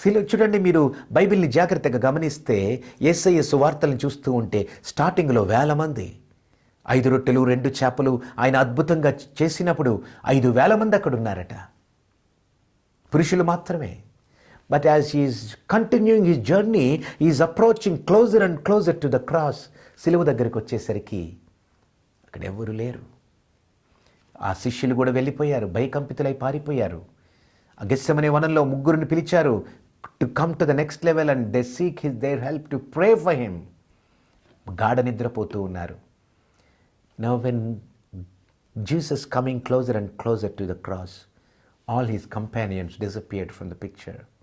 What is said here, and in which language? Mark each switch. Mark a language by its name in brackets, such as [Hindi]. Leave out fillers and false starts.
[Telugu] చూడండి, మీరు బైబిల్ని జాగ్రత్తగా గమనిస్తే యేసయ్య సువార్తలను చూస్తూ ఉంటే స్టార్టింగ్లో 1000 మంది, 5 రొట్టెలు 2 చేపలు ఆయన అద్భుతంగా చేసినప్పుడు 5,000 మంది అక్కడ ఉన్నారట, పురుషులు మాత్రమే. [English] But as he is continuing his journey, he is approaching closer and closer to the cross. [Telugu] సిలువ దగ్గరికి వచ్చేసరికి అక్కడ ఎవరు లేరు. ఆ శిష్యులు కూడా వెళ్ళిపోయారు, భయకంపితులై పారిపోయారు. ఆ గెత్సెమనే వనంలో 3 పిలిచారు [English] to come to the next level and they seek their help to pray for him. [Telugu] గాఢ నిద్రపోతూ ఉన్నారు. [English] Now when Jesus coming closer and closer to the cross, all his companions disappeared from the picture.